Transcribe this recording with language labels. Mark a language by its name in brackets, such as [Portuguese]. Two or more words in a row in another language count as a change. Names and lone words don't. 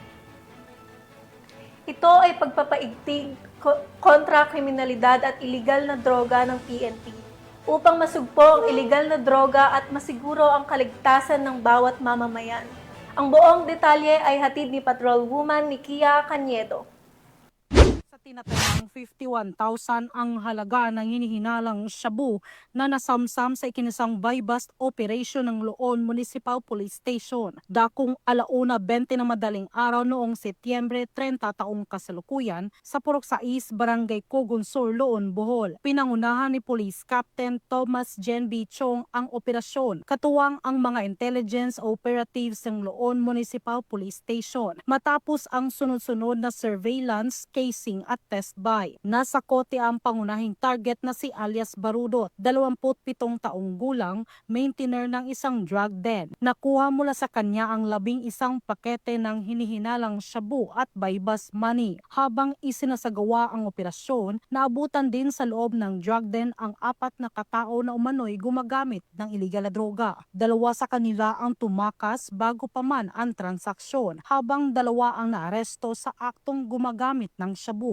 [Filipino] Ito ay pagpapaigting kontra kriminalidad at iligal na droga ng PNP upang masugpo ang iligal na droga at masiguro ang kaligtasan ng bawat mamamayan. Ang buong detalye ay hatid ni Patrolwoman Nikia Cañedo. Sa tinatayang 51,000 ang halaga ng hinihinalang shabu na nasamsam sa ikinasang [English] buy-bust operation [Filipino] ng Loon Municipal Police Station. Dakong 1:20 na madaling araw noong Setyembre 30 taong kasalukuyan sa Purok 6, Barangay Cogunsur, Loon, Bohol. Pinangunahan ni Police Captain Thomas Jen B. Chong ang operasyon, katuwang ang mga [English] intelligence operatives [Filipino] ng Loon Municipal Police Station. Matapos ang sunod-sunod na surveillance, casing at [English] test buy. [Filipino] Nasa kote ang pangunahing target na si alias Barudot, 27 taong gulang, maintainer ng isang [English] drug den. [Filipino] Nakuha mula sa kanya ang 11 pakete ng hinihinalang shabu at [English] buy-bust money. [Filipino] Habang isinasagawa ang operasyon, naabutan din sa loob ng [English] drug den [Filipino] ang 4 na katao na umano'y gumagamit ng iligal na droga. 2 sa kanila ang tumakas bago pa man ang transaksyon, habang 2 ang naaresto sa aktong gumagamit ng shabu.